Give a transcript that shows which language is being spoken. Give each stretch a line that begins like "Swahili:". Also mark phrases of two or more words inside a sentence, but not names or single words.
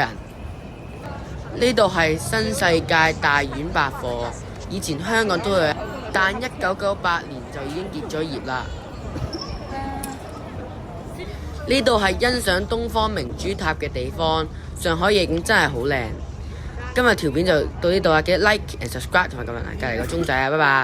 Cantonese: 呢度係新世界大丸百貨，以前香港都有，但1998年就已經結咗業啦。呢度係欣賞東方明珠塔嘅地方，上海夜景真係好靚。今日條片就到呢度啊，記得
English: like and subscribe
Cantonese: 同埋撳埋隔離個鐘仔啊，拜拜。